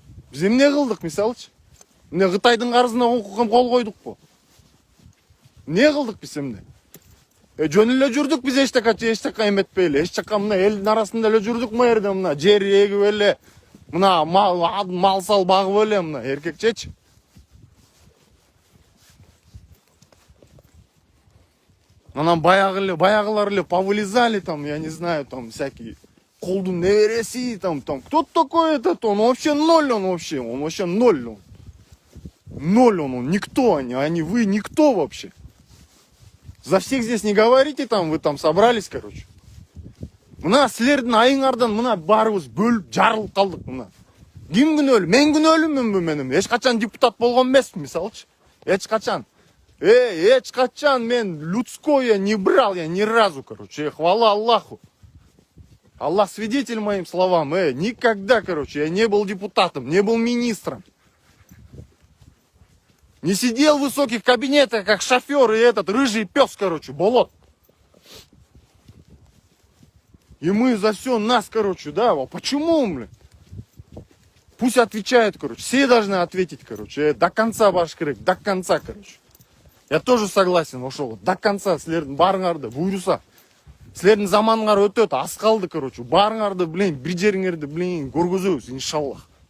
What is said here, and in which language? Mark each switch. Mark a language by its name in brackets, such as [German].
[Kyrgyz] Биз эмне кылдык мисалычы? Эмне Кытайдын карызына кол койдукпу? Эмне кылдык биз эмне? Жөн эле жүрдүк биз эчтеке эметпей эле, эчтеке мына элдин арасында эле жүрдүк мына жерде, мына жер эгип эле, мына мал сал багып эле, мына эркекчечи. Анан баягылар эле [Russian] повылезали там, я не знаю, там всякие колдун небереси, там, кто такой этот, он вообще ноль, он вообще ноль, он. Ноль он, никто они, вы никто вообще. За всех здесь не говорите, там, вы там собрались, короче. [Kyrgyz] Мына силердин айыңардан мына баарыбыз бөлүп жарылып калдык мына. Ким күнөөлүү? Мен күнөөлүүмүнбү мен? Эч качан депутат болгон эмесмин, мисалычы. Эч качан. Эч качан мен [Russian] людское не брал я ни разу, короче. Хвала Аллаху. Аллах свидетель моим словам. Никогда, короче, я не был депутатом, не был министром. Не сидел в высоких кабинетах, как шофер и этот рыжий пес, короче, болот. И мы за все нас, короче, да, почему, блин? Пусть отвечают, короче, все должны ответить, короче, до конца ваш крик, до конца, короче. Я тоже согласен, [Kyrgyz] ошол, [Russian] до конца, [Kyrgyz] силердин баарыңарды буйруса. Силердин заманыңар өтөт, аз калды, короче, баарыңарды, блин, бир жериңерди, блин, көргөзөбүз, иншаллах.